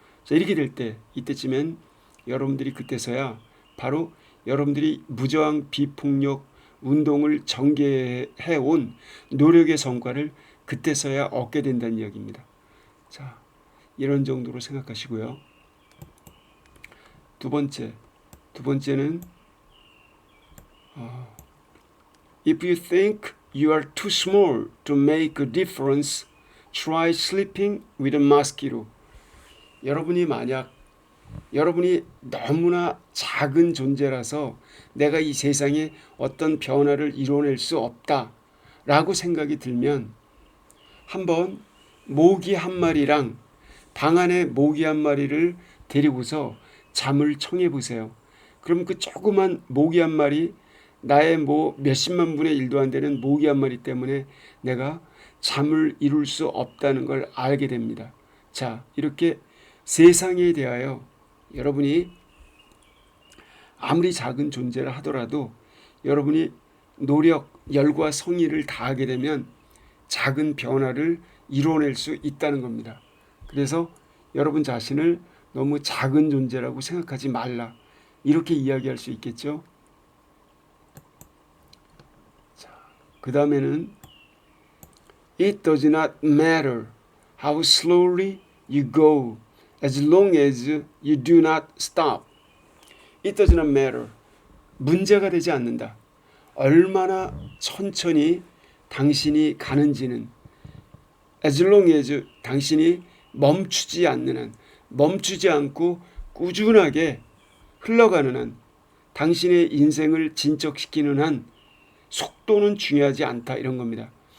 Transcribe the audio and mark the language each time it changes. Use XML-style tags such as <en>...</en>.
<ko>자, 이렇게 될 때 이때쯤엔 여러분들이 그때서야 바로 여러분들이 무저항 비폭력 운동을 전개해 온 노력의 성과를 그때서야 얻게 된다는 이야기입니다. 자, 이런 정도로 생각하시고요. 두 번째는</ko> <en>If you think you are too small to make a difference, try sleeping with a mosquito.</en> <ko>여러분이 너무나 작은 존재라서 내가 이 세상에 어떤 변화를 이뤄낼 수 없다라고 생각이 들면 한번 모기 한 마리랑 방 안에 모기 한 마리를 데리고서 잠을 청해 보세요. 그럼 그 조그만 모기 한 마리, 나의 뭐 몇십만 분의 일도 안 되는 모기 한 마리 때문에 내가 잠을 이룰 수 없다는 걸 알게 됩니다. 자, 이렇게 세상에 대하여 여러분이 아무리 작은 존재를 하더라도 여러분이 노력, 열과 성의를 다하게 되면 작은 변화를 이뤄낼 수 있다는 겁니다. 그래서 여러분 자신을 너무 작은 존재라고 생각하지 말라. 이렇게 이야기할 수 있겠죠. 자, 그 다음에는</ko> <en>It does not matter how slowly you go as long as you do not stop. It does not matter.</en> <ko>문제가 되지 않는다. 얼마나 천천히 당신이 가는지는</ko> <en>as long as</en> <ko>당신이 멈추지 않는 한, 멈추지 않고 꾸준하게 흘러가는 한, 당신의 인생을 진척시키는 한 속도는 중요하지 않다, 이런 겁니다.</ko>